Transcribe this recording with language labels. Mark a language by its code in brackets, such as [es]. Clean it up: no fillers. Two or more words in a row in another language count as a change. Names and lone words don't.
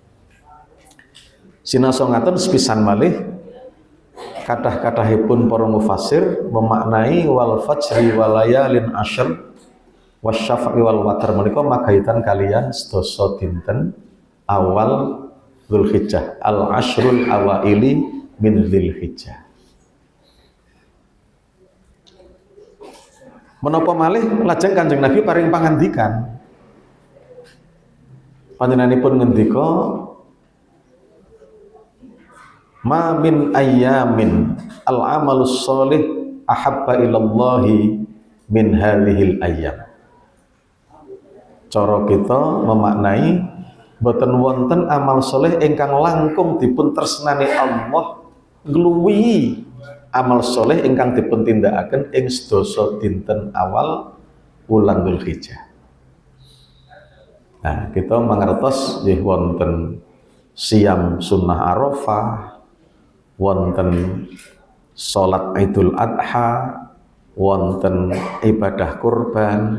[jv] Sinasa ngaten sepisan malih kathah-kathahipun para mufassir memaknai [ar] والفجر وليال عشر والشفع والوتر [jv] menika magaitan kalian sedasa dinten awal Dzulhijjah, [ar] العشر الأوائل من ذي الحجة. [jv] Menapa malih lajeng Kanjeng Nabi paring pangandikan. Panjenenganipun ngendika [ar] ما من أيام العمل الصالح أحب إلى الله من هذه الأيام. [jv] Cara kita memaknai boten wonten amal soleh ingkang langkung dipun tresnani Allah ngluwihi amal soleh ingkang dipun tindakaken ing sedasa dinten awal wulan Dzulhijjah. Nah, kita mangertos nggih wonten siam sunnah Arafah, wonten salat Idul Adha, wonten ibadah kurban.